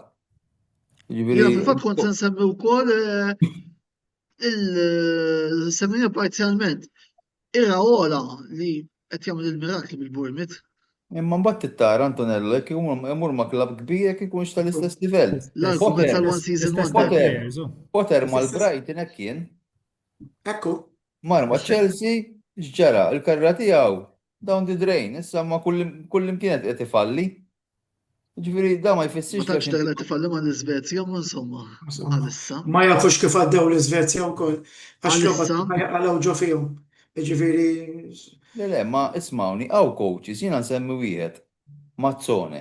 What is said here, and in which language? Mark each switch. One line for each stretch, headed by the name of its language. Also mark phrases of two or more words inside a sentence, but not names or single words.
Maltese: Jiena fil-fatt kont se nsemmi wkoll il-semmija parzjalment Iraola li qed jagħmel il-mirakli bil-Bournemouth. Imma mbagħad tittara Antonello jekk imur ma' klabb kbir jekk ikunx tal-istess livell. L-argument tal-
English: one season wonder.
Maltese: Potter mal-Brighton hekk kien. Ekku. Mar ma' Chelsea x'ġara l-karra tiegħu
English: down the drain,
Maltese: issa ma kull imkien qed ifalli. Ġifieri da ma jfissirx Ma tantx qed ifalli ma' l-Iżvezja ma insomma għalissa. Ma jafux kif għaddew l-Iżvezja wkoll. Għax logħba għalaw ġo fihom. Ġifieri. Le, ma ismawni, għaw coaches, jiena nsemmi wieħed, Mazzone.